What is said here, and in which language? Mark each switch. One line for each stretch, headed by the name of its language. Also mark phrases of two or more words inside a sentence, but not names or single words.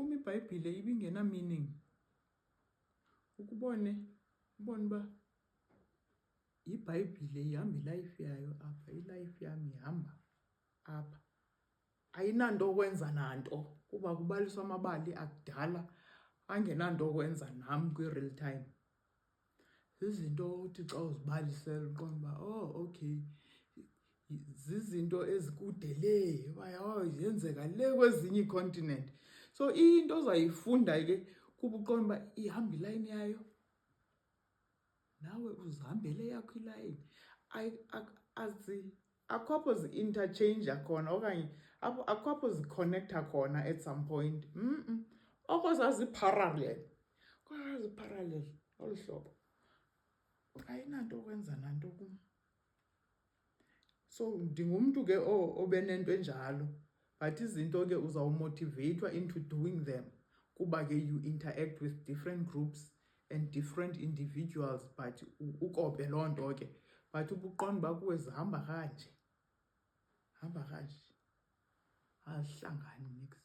Xhosa: iBhayibhile ibingena meaning. Ubone ba iBhayibhile ihamba ilife yayo apha, ilife yami ihamba apha. Ayinanto okwenza nanto kuba kubaliswa amabali akudala angenanto okwenza nam kwi-
English: real time.
Xhosa: Zizinto uthi xa uzibalisela uqonda uba okay, zizinto ezikude le, yenzeka le kwezinye ii-continent. So into ozayifunda ke kuba uqonda uba ihamba ilayini yayo, nawe uzihambele yakho ilayini. Akho apho zi-interchange khona okanye akho apho zikhonektha khona
English: at some point.
Xhosa: Oko zazi-parallel, olu hlobo. Ayinanto okwenza nanto kum. So ndingumntu ke obe nento enjalo, but izinto ke uzawumotiveyithwa into
English: doing them
Xhosa: kuba ke
English: you interact with different groups and different individuals,
Xhosa: but ukope loo nto ke. But ubuqonda uba kuwe zihamba kanje, azihlangani nix.